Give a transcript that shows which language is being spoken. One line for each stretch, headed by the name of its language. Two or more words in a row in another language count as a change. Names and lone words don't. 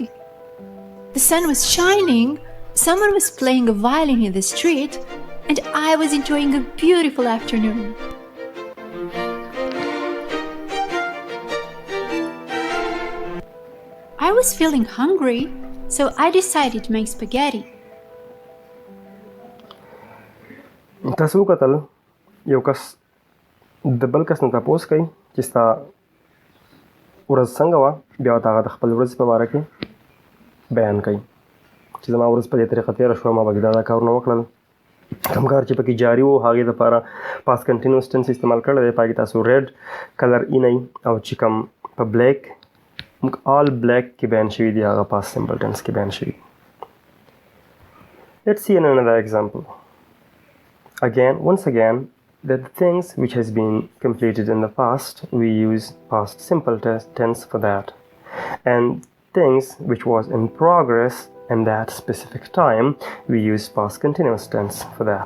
English: The sun was shining, someone was playing a violin in the street, and I was enjoying a beautiful afternoon. I was feeling hungry, so I decided to make spaghetti.
Pashto: تاسو وکتل یو کس د بل کس نه تپوس کوي چې ستا ورځ څنګه وه بیا ورته هغه د خپل ورځې په باره کې بیان کوي چې زما ورځ په دې طریقه تېره شوه ما پکې دا کارونه وکړل. کوم کار چې پکې جاري و هغې دپاره
English: past continuous tense
Pashto: استعمال کړی دی. پکې تاسو
English: red color
Pashto: اینئ او چې کوم په
English: black all black
Pashto: کې بیان شوي دي هغه
English: past simple tense
Pashto: کې بیان شوي.
English: Let's see another example. Once again, the things which has been completed in the past, we use past simple tense for that. And things which was in progress in that specific time, we use past continuous tense for that.